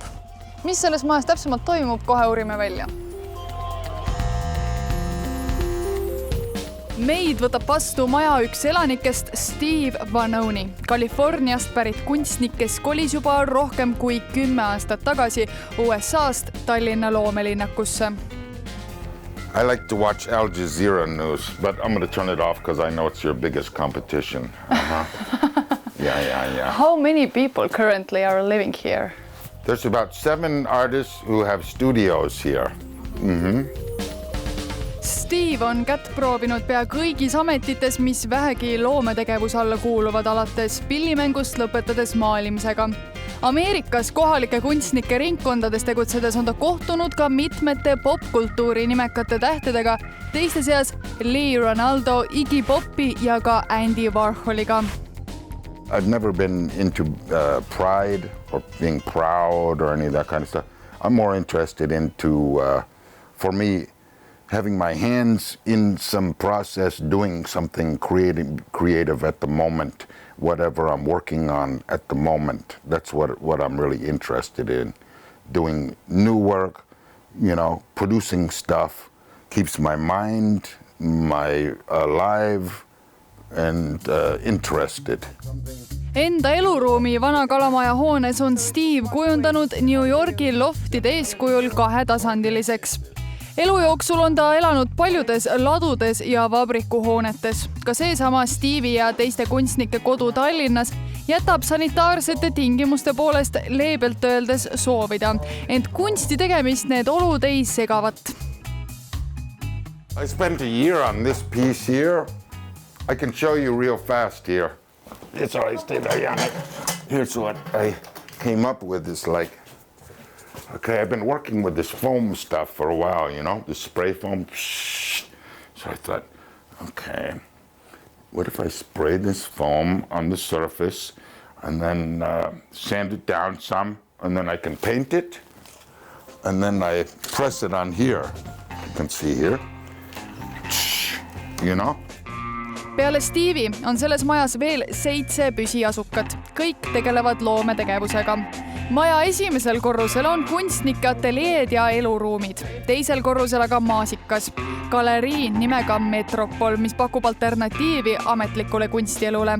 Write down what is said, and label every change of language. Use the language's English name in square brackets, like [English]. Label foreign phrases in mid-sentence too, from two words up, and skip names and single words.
[Estonian] Mis selles majas täpsemalt toimub, kohe uurime välja. Meid võtab vastu maja üks elanikest Steve Vanoni, Californiast pärit kunstnik, kes kolis juba rohkem kui 10 aastat tagasi USA-st Tallinna loomelinnakusse. [English] I like to watch Al Jazeera news, but I'm going to turn it off because I know it's your biggest competition. Yeah. How many people currently are living here? There's about 7 artists who have studios here. [Estonian] Steve on kätt proovinud pea kõigis ametites, mis vähegi loometegevuse alla kuuluvad, alates pillimängust lõpetades maalimisega. Ameerikas kohalike kunstnike ringkondades tegutsedes on ta kohtunud ka mitmete popkultuuri nimekate tähtedega, teiste seas Lee Ronaldo, Iggy Popi ja ka Andy Warholiga. [English] I've never been into pride or being proud or any of that kind of stuff. I'm more interested into, for me, having my hands in some process, doing something creative at the moment, whatever I'm working on at the moment. That's what I'm really interested in. Doing new work, producing stuff, keeps my mind, alive and interested. [Estonian] Enda eluruumi vana kalamaja hoones on Steve kujundanud New Yorgi loftide eeskujul 2-tasandiliseks. Elu jooksul on ta elanud paljudes ladudes ja vabrikuhoonetes. Ka seesama Steve'i ja teiste kunstnike kodu Tallinnas jätab sanitaarsete tingimuste poolest leebelt öeldes soovida, ent kunsti tegemist need olud ei segavat. [English] I spent a year on this piece here. I can show you real fast here. It's all right, stay there. Here's what I came up with is like, okay, I've been working with this foam stuff for a while, this spray foam. So I thought, okay, what if I spray this foam on the surface and then sand it down some, and then I can paint it, and then I press it on here. You can see here, [Estonian] Peale Steve'i on selles majas veel 7 püsiasukat. Kõik tegelevad loometegevusega. Maja esimesel korrusel on kunstnike ateljeed ja eluruumid. Teisel korrusel aga maasikas. Galerii nimega Metropol, mis pakub alternatiivi ametlikule kunstielule.